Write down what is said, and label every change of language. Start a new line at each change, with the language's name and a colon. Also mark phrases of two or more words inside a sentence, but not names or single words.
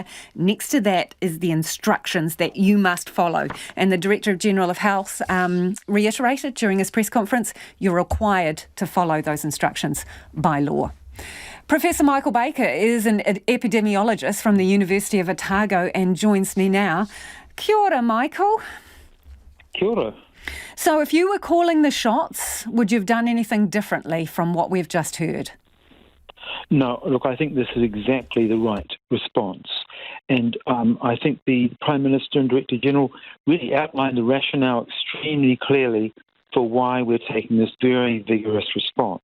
English: Next to that is the instructions that you must follow. And the Director General of Health reiterated during his press conference, you're required to follow those instructions by law. Professor Michael Baker is an epidemiologist from the University of Otago and joins me now.
Māori: Kia ora, Michael. Kia ora.
English: So if you were calling the shots, would you have done anything differently from what we've just heard? No, look, I think this is exactly the right response. And I think the Prime Minister and Director General really outlined the rationale extremely clearly for why we're taking this very vigorous response.